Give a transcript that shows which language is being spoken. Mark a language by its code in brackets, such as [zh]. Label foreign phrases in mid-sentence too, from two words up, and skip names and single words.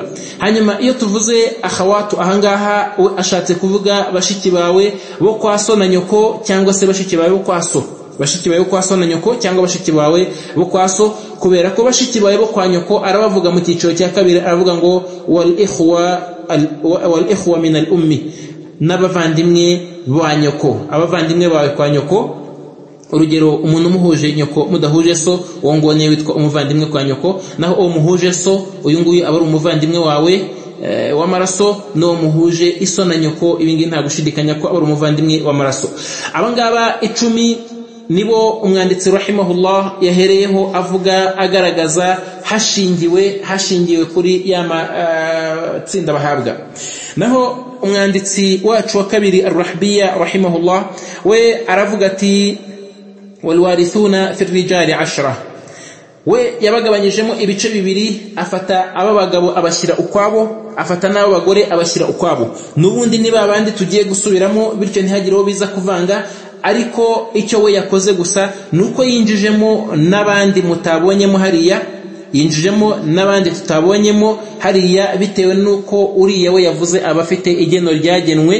[rw] Hanyuma iyo tuvuze akhawatu ahangaha ashatse kuvuga bashiki bawe bo kwa so na nyoko, cyangwa se bashiki bawe bo kwa so, bashiki bawe bo kwa so na nyoko cyangwa bashiki bawe bo kwa so, kubera ko bashiki bawe bo kwa nyoko arabavuga mu cyiciro cya kabiri, aravuga ngo [ar] والإخوة من الأم, [rw] n'abavandimwe ba nyoko, abavandimwe bawe kwa nyoko. Urugero, umuntu umuhuje nyoko mudahuje so, uwo ngo niwe witwa umuvandimwe kwa nyoko, naho uwo muhuje so, uyu nguyu aba ari umuvandimwe wawe w'amaraso, no muhuje iso na nyoko, ibingi nta gushidikanya ko aba ari umuvandimwe w'amaraso. Abangaba 10 nibo umwanditsi rahimahullah yahereyeho avuga, agaragaza hashingiwe kuri yama tsinda bahabwa. Naho umwanditsi wacu wa kabiri ar-Rahbiya rahimahullah we aravuga ati [ar] والوارثون في الرجال [rw] 10. We yabagabanyijemo ibice bibiri, afata ababagabo abashyira ukwabo, afata n'abo bagore abashyira ukwabo. Nubundi niba abandi tugiye gusubiramo, bityo ntihagireho biza kuvanga. Ariko icyo we yakoze gusa nuko yinjijemo n'abandi mutabonyemo hariya, yinjijemo n'abandi tutabonyemo hariya, bitewe nuko uriya we yavuze abafite igeno ryagenwe.